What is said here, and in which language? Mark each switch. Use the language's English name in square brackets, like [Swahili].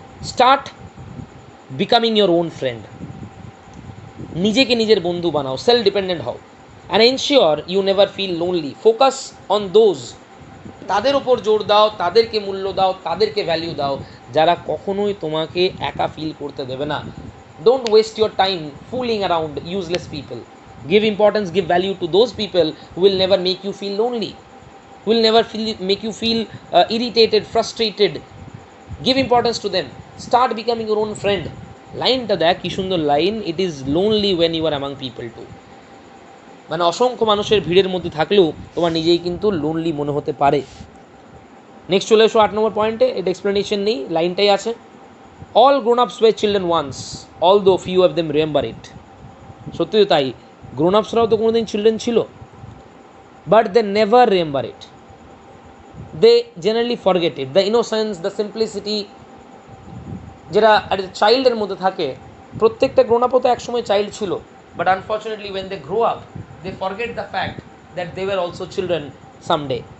[English] Start becoming your own friend. [Bangla] নিজেকে নিজের বন্ধু বানাও, [English] Self dependent হও, and ensure you never feel lonely. Focus on those, [Bangla] তাদের ওপর জোর দাও, তাদেরকে মূল্য দাও, তাদেরকে ভ্যালিউ দাও, যারা কখনোই তোমাকে একা ফিল করতে দেবে না। [English] Don't waste your time fooling around useless people. Give importance, give value to those people who will never make you feel lonely, who will never make you feel irritated, frustrated. Give importance to them. Start becoming your own friend. [Bangla] লাইনটা দেখ কি সুন্দর line, [English] It is lonely when you are among people too. [Bangla] মানে অসংখ্য মানুষের ভিড়ের মধ্যে থাকলেও তোমার নিজেই কিন্তু লোনলি মনে হতে পারে। নেক্সট চলে এসো 8 নম্বর পয়েন্টে, এটা এক্সপ্লেনেশন নেই, লাইনটাই আছে। [English] All grown-ups were children once, although few of them remember it. [Bangla] সত্যি তো তাই, [English] গ্রোন-আপসরাও তো কোনোদিন চিলড্রেন ছিল, but they never remember it, they generally forget it. The innocence, the simplicity [Bangla] যেটা একটা চাইল্ডের মধ্যে থাকে, [English] প্রত্যেকটা গ্রোন-আপও তো একসময় চাইল্ড ছিল, but unfortunately when they grow up they forget the fact that they were also children someday.